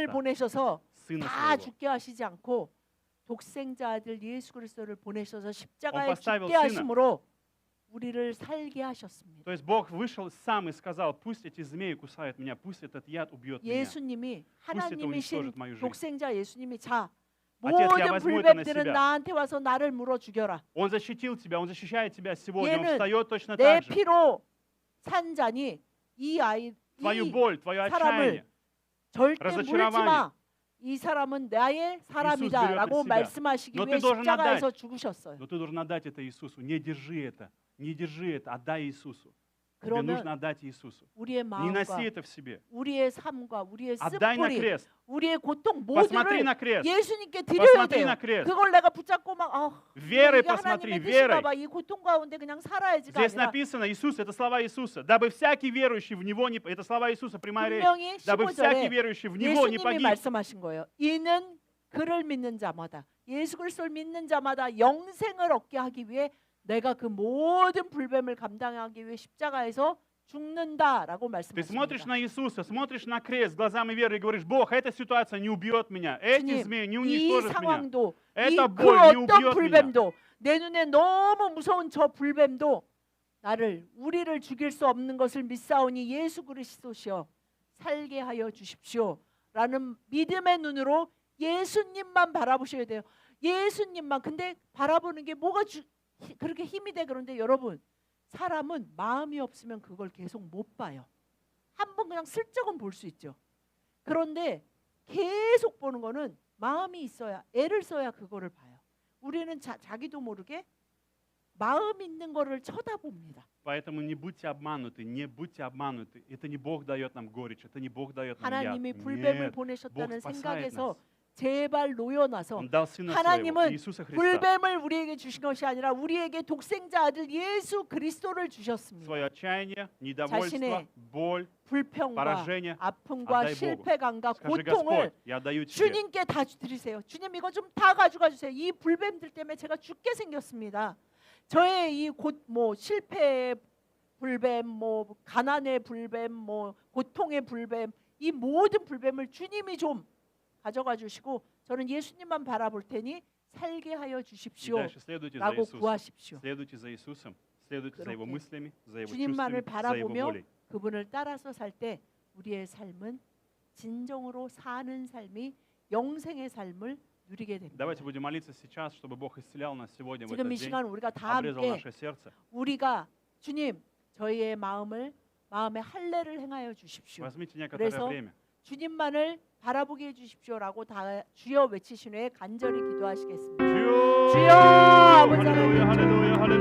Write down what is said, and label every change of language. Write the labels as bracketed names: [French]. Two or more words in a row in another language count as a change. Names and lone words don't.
[Russian] Христа, [Korean] 보내셔서 [Russian] Сына [Korean] 다 [Russian] Своего. [Korean] 죽게 하시지 않고 독생자 아들 예수 그리스도를 보내셔서 십자가에 [Russian] Он поставил [Korean] 죽게 [Russian] сына. [Korean] 하심으로 우리를 살게 하셨습니다. [Russian] То есть Бог вышел сам и сказал, пусть эти змеи кусают меня, пусть этот яд убьет меня. [Korean] 예수님이 [Russian] Пусть это [Korean] 하나님이신 [Russian] уничтожит мою жизнь. [Korean] 독생자 예수님이 자 [Russian] Отец, я [Korean] 모든 [Russian] возьму это на [Korean] 불뱀들은 [Russian] себя. [Korean] 나한테 와서 나를 물어 죽여라. [Russian] Он защитил тебя, Он защищает тебя сегодня, Он [Korean] 얘는 [Russian] встает точно [Korean] 내 [Russian] так же. [Korean] 피로 산 자니 이 [Russian] Твою боль, твое [Korean] 사람을 [Russian] отчаяние. [Korean] 절대 물지 [Russian] разочарование. [Korean] 마. 이 사람은 나의 사람이다라고 [Russian] берет на себя. [Korean] 말씀하시기 [Russian] Но [Korean] 위해 [Russian] ты должен [Korean] 십자가에서 죽으셨어요. [Russian] Но ты должен отдать это Иисусу. Не держи это. Не держи это. Отдай Иисусу. Тебе [Korean] 그러면 [Russian] нужно отдать Иисусу. [Korean] 우리의 [Russian] Не носи [Korean] 마음과 [Russian] это в себе. [Korean] 우리의 삶과 우리의 [Russian] Отдай на [Korean] 쓴뿌리, [Russian] крест. [Korean] 우리의 고통 [Russian] Посмотри [Korean] 모두를 [Russian] на крест. [Korean] 예수님께 드려야 [Russian] Посмотри [Korean] 돼요. [Russian] на крест. [Korean] 그걸 내가 붙잡고 막 [Russian] Верой [Korean] 이게 [Russian] посмотри, [Korean] 하나님의 [Russian] верой. [Korean] 뜻인가 봐. 이 고통 가운데 그냥 살아야지가 [Russian] Здесь [Korean] 아니라 [Russian] написано, Иисус, это слова Иисуса. Дабы всякий верующий в Него не... Это слова Иисуса, прямая речь. [Korean] 분명히 [Russian] Дабы всякий [Korean] 15절에 [Russian] верующий в Него не [Korean] 예수님이 [Russian] погиб. [Korean] 말씀하신 거예요. 이는 그를 믿는 자마다 예수 그리스도를 믿는 자마다 영생을 얻게 하기 위해 내가 그 모든 불뱀을 감당하기 위해 십자가에서 죽는다라고 [Russian] Ты смотришь [Korean] 말씀하십니다. [Russian] на Иисуса, смотришь на крест глазами веры и говоришь, Бог, эта ситуация не убьет меня, эти [Korean] 주님, [Russian] змеи не [Korean] 이 [Russian] уничтожат меня. [Korean] 상황도 이 [Russian] Это [Korean] 그 [Russian] боль не [Korean] 어떤 [Russian] убьет меня. [Korean] 불뱀도 내 눈에 너무 무서운 저 불뱀도 우리를 죽일 수 없는 것을 믿사오니 예수 그리스도시여 살게 하여 주십시오라는 믿음의 눈으로 예수님만 바라보셔야 돼요. 예수님만. 근데 바라보는 게 뭐가 그렇게 힘이 돼. 그런데 여러분, 사람은 마음이 없으면 그걸 계속 못 봐요. 한번 그냥 슬쩍은 볼 수 있죠. 그런데 계속 보는 거는 마음이 있어야, 애를 써야 그거를 봐요. 우리는 자기도 모르게 마음 있는 거를 쳐다봅니다. [Russian] Поэтому не будьте обмануты, не будьте обмануты. Это не Бог дает нам горечь, это не Бог дает нам яд. [Korean] 하나님이 불뱀을 [Russian] Нет, Бог [Korean] 보내셨다는 [Russian] спасает [Korean] 생각에서 [Russian] нас. [Korean] 제발 놓여놔서 [Russian] Он дал Сына Своего, [Korean] 하나님은 [Russian] Иисуса Христа, [Korean] 불뱀을 우리에게 주신 것이 아니라 우리에게 독생자 아들 예수 그리스도를 주셨습니다. [Russian] свое отчаяние, недовольство, [Korean] 자신의 [Russian] боль, [Korean] 불평과 [Russian] поражение. [Korean] 아픔과 [Russian] отдай Богу. [Korean] 실패감과 [Russian] Скажи, [Korean] 고통을 [Russian] Господь, я отдаю тебе. [Korean] 주님께 다 드리세요. 주님 이거 좀 다 가져가 주세요. 이 불뱀들 때문에 제가 죽게 생겼습니다. 저의 이 실패의 불뱀, 가난의 불뱀, 고통의 불뱀, 이 모든 불뱀을 주님이 좀 가져가 주시고 저는 예수님만 바라볼 테니 살게 하여 [Russian] И [Korean] 주십시오. [Russian] дальше следуйте за [Korean] 라고 [Russian] Иисусом. [Korean] 구하십시오. [Russian] Следуйте за Иисусом, следуйте за Его [Korean] 그렇게 [Russian] мыслями, за Его [Korean] 주님만을 [Russian] чувствами, за Его [Korean] 바라보며 [Russian] волей. [Korean] 그분을 따라서 살 때 우리의 삶은 진정으로 사는 삶이 영생의 삶을 누리게 됩니다. [Russian] Давайте будем молиться сейчас, чтобы Бог исцелял нас сегодня в [Korean] 지금 [Russian] этот [Korean] 이 [Russian] день, [Korean] 시간 우리가 다 [Russian] обрезал [Korean] 함께 [Russian] наше сердце. [Korean] 우리가 주님 저희의 마음에 할례를 행하여 주십시오. [Russian] Возьмите некоторое [Korean] 그래서 [Russian] время. [Korean] 주님만을 바라보게 해주십시오라고 다 주여 외치신 후에 간절히 기도하시겠습니다. 주여, 주여, 아버지 하나님, 할렐루야, 할렐루야, 할렐루야.